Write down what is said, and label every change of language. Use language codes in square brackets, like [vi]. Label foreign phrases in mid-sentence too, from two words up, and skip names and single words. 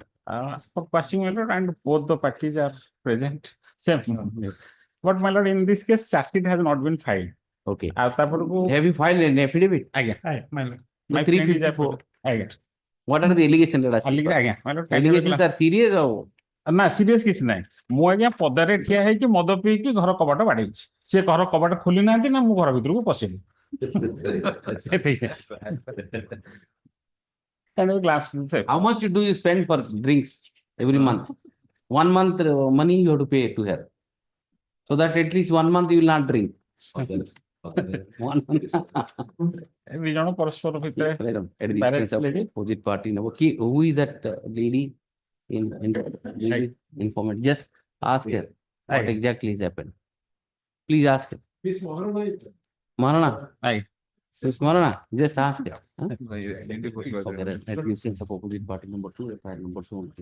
[en] For quashing, my lord, and both the parties are present. Same. But my lord, in this case, charge sheet has not been filed. Okay. Have Have you filed an affidavit? Again, my lord. The My friend is 354. again. What are the allegations? Again, my lord. Allegations are serious or? [or] ନା ସିରିୟସ୍ କିଛି ନାହିଁ ମୁଁ ଆଜ୍ଞା ପଦାରେ ଠିଆ ହେଇକି ମଦ ପିଇକି ଘର କବାଟ ବାଡେଇଛି ସେ ଘର କବାଟ ଖୋଲି ନାହାନ୍ତି ନା ମୁଁ ଘର ଭିତରକୁ ପଶିନି [en] How much do you spend for drinks every month? 1 month money you have to pay to her, so that at least 1 month you will not drink. 1 month. [or] ଦି ଜଣ ପରସ୍ପର ଭିତରେ [en] At the expense of opposite party. Now, who is that lady in informant? Just ask her what exactly has happened. Please ask her. Marana. Aye. Miss Marana, just ask her. Nuisance of opposite party number 2, FIR number 2.